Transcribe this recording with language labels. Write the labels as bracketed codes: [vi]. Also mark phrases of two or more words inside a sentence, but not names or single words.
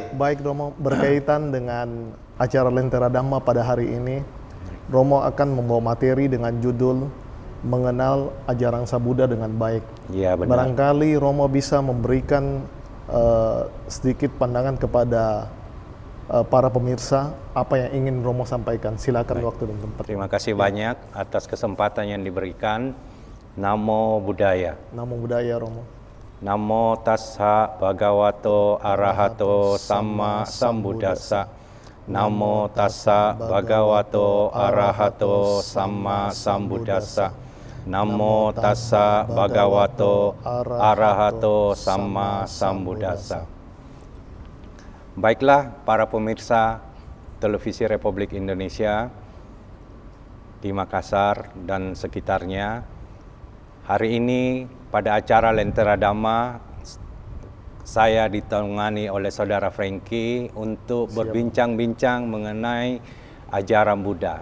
[id] Baik Romo, berkaitan dengan acara Lentera Dhamma pada hari ini, Romo akan membawa materi dengan judul Mengenal Ajaran Sang Buddha dengan Baik. Iya, benar. Barangkali Romo bisa memberikan sedikit pandangan kepada para pemirsa apa yang ingin Romo sampaikan. Silakan. Baik. Waktu dan tempat. Terima kasih banyak atas kesempatan yang diberikan. [pi] Namo Buddhaya. Namo Buddhaya Romo. Namo tassa bhagavato arahato samma sambuddhassa. Namo tassa bhagavato arahato samma sambuddhassa. Namo tassa bhagavato arahato samma sambuddhassa. [id] Baiklah para pemirsa Televisi Republik Indonesia di Makassar dan sekitarnya. Hari ini pada acara Lentera Dhamma saya ditemani oleh Saudara Frankie untuk berbincang-bincang mengenai ajaran Buddha.